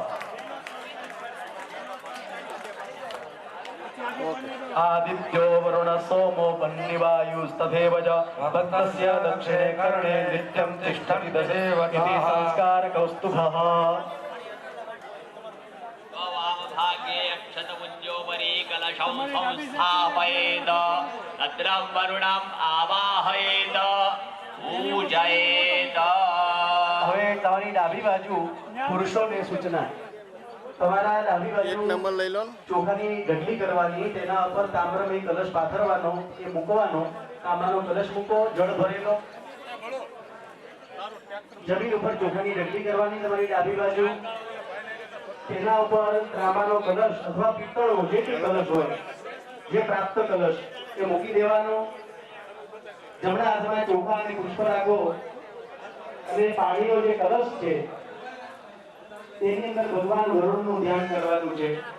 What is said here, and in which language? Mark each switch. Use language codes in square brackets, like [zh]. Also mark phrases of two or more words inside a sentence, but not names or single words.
[sa] आदित्यो वरुण सोमो वह्निवायुस्तथैव च भक्तस्य दक्षिणे कर्णे नित्यं तिष्ठति दशेवति संस्कारकौस्तुभः वामभागे अक्षतमुञ्जोपरि कलशं संस्थापयेत् तत्रं वरुणम् आवाहयेत् पूजयेत् [gu] હવે તમારી ડાબી બાજુ પુરુષોને સૂચના તમારા ડાબી બાજુ નંબર લઈ લો ચોખાની ગઢલી કરવાની તેના ઉપર તામ્રમય કલશ પાથરવાનો એ મૂકવાનો તાંબાનો કલશ મૂકો જળ ભરેલો જમીન ઉપર ચોખાની ગઢલી કરવાની તમારી ડાબી બાજુ તેના ઉપર તાંબાનો કલશ અથવા પિત્તળનો જે કંઈ કલશ હોય જે પ્રાપ્ત કલશ એ મૂકી દેવાનો જમણા હાથમાં ચોખા અને પુષ્પ રાખો અને પાણીનો જે કલશ છે તેની અંદર ભગવાન વરુણનું ધ્યાન કરવાનું છે